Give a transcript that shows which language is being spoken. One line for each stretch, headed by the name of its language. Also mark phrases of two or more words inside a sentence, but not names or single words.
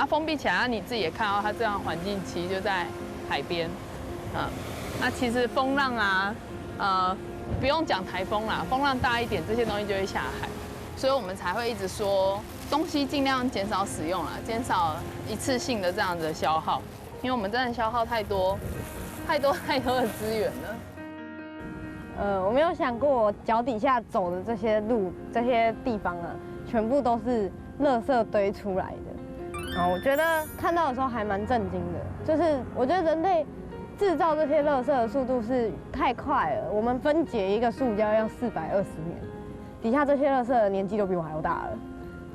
Chinese: 封閉起來，你自己也看到它這樣環境其實就在海邊。那其實風浪啊，不用講颱風啦，風浪大一點，這些東西就會下海，所以我們才會一直說。東西盡量減少使用啦，減少一次性的這樣子的消耗，因為我們真的消耗太多的資源了。我沒有想過我腳底下走的這些路、這些地方啊，全部都是垃圾堆出來的。我覺得看到的時候還蠻震驚的，就是我覺得人類製造這些垃圾的速度是太快了，我們分解一個塑膠要420年，底下這些垃圾的年紀都比我還要大了。